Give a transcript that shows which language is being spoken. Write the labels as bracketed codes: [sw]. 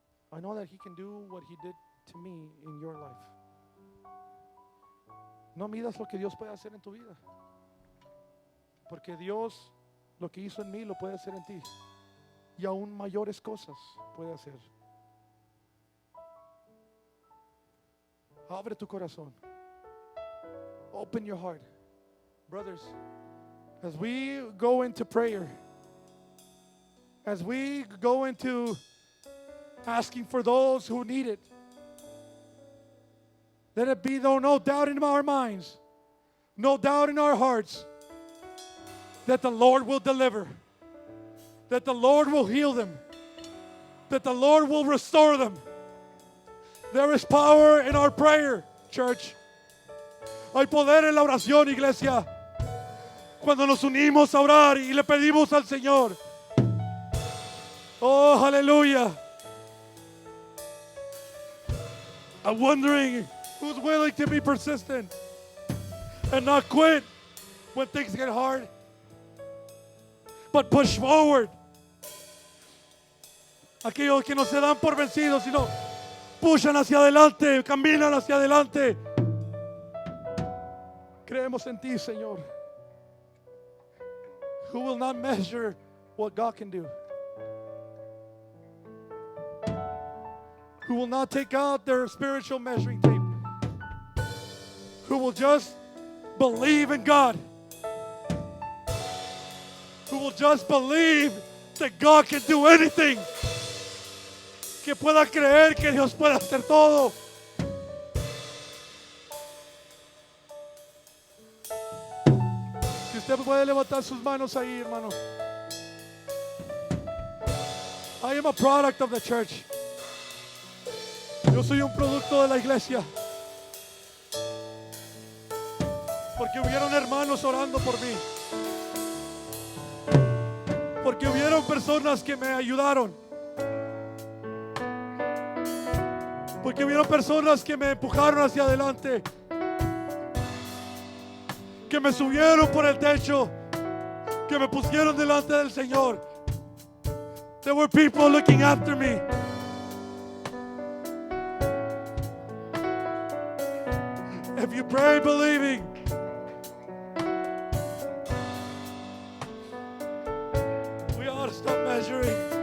[en] I know that He can do what He did to me in your life. [es] No midas lo que Dios puede hacer en tu vida. Porque Dios lo que hizo en mí lo puede hacer en ti. Y aún mayores cosas puede hacer. Abre tu corazón. [en] Open your heart. Brothers, as we go into prayer, as we go into asking for those who need it, let it be no doubt in our minds, no doubt in our hearts that the Lord will deliver, that the Lord will heal them, that the Lord will restore them. There is power in our prayer, church. [es] Hay poder en la oración, iglesia. Cuando nos unimos a orar y le pedimos al Señor. [en] Oh, hallelujah. I'm wondering who's willing to be persistent and not quit when things get hard, but push forward. [es] Aquellos que no se dan por vencidos, sino pushan hacia adelante, caminan hacia adelante. Creemos en ti, Señor. [en] Who will not measure what God can do? Who will not take out their spiritual measuring tape? Who will just believe in God? Who will just believe that God can do anything? [es] Que pueda creer que Dios puede hacer todo. Si usted puede levantar sus manos ahí, hermano. [en] I am a product of the church. [es] Yo soy un producto de la iglesia. Porque hubieron hermanos orando por mí. Porque hubieron personas que me ayudaron. Porque hubieron personas que me empujaron hacia adelante. Que me subieron por el techo. Que me pusieron delante del Señor. [en] There were people looking after me. If you pray believing, we ought to stop measuring.